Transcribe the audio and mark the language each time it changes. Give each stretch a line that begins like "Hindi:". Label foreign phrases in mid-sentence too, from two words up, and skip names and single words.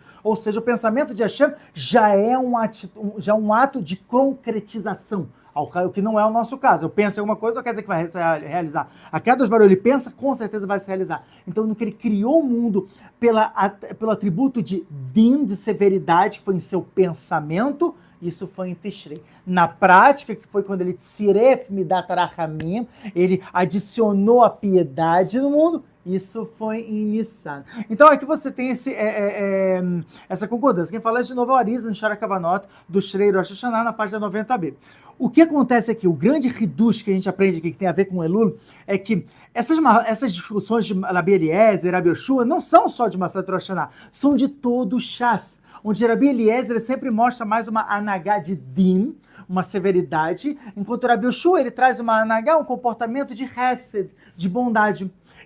Portuguese: Ou seja, o pensamento de Hashem já é um ato de concretização, o que não é o nosso caso. Eu penso em alguma coisa, não quer dizer que vai se realizar. A
Hebrew: קדוש ברוך
Portuguese: ele pensa, com certeza vai se realizar. Então, no que ele criou o mundo pelo atributo de din, de severidade, que foi em seu pensamento, isso foi em Tishrei. Na prática, que foi quando ele
Hebrew: צירף מידת הרחמים,
Portuguese: ele adicionou a piedade no mundo, isso foi em Nissan. Então aqui você tem essa concordância. Quem fala de novo é o Arizal, em Shara Kavanot, do Shrei Rosh Hashanah, na página 90b. O que acontece aqui, o grande hidush que a gente aprende aqui, que tem a ver com Elul, é que essas discussões de Rabi Eliezer e Rabi Yoshua não são só de Maseret Rosh Hashanah, são de todo o Shas, onde Rabi Eliezer ele sempre mostra mais uma anagá de din, uma severidade, enquanto Rabi Yoshua ele traz uma anagá, um comportamento de hesed, de bondade.